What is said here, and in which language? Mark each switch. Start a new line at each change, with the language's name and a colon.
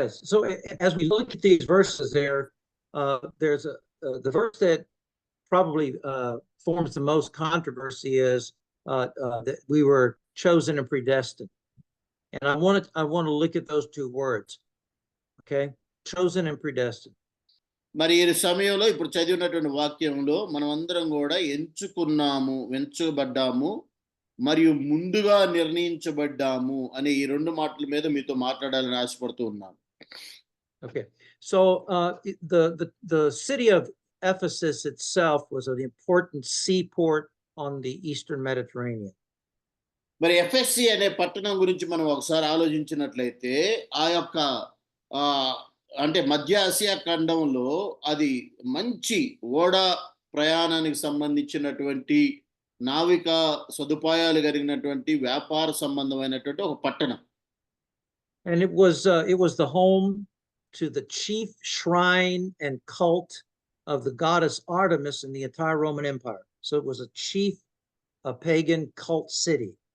English: So as we look at these verses there's the verse that probably forms the most controversy is that we were chosen and predestined. And I want to look at those two words. Okay? Chosen and predestined.
Telugu: మరి ఈ సమయంలో ఇప్పుడు చదివినటువంటి వాక్యంలో మనం అందరం కూడా ఎంచుబడ్డాము మరియు ముందుగా నిర్ణయించబడ్డాము అనే ఈ రెండు మాటల మీద మీతో మాట్లాడాలని ఆశపడుతూ ఉన్నాను.
English: Okay. So the city of Ephesus itself was an important seaport on the Eastern Mediterranean.
Telugu: మరి ఎఫెస్సి అనే పట్టణం గురించి మనం ఒకసారి ఆలోచించినట్లయితే ఆ యొక్క అంటే మధ్య ఆసియా ఖండంలో అది మంచి ఓడ ప్రయాణానికి సంబంధించినటువంటి నావిక సదుపాయాలు కలిగినటువంటి వ్యాపార సంబంధమైనటువంటి ఒక పట్టణం.
English: And it was the home to the chief shrine and cult of the goddess Artemis in the entire Roman Empire. So it was a chief pagan cult city.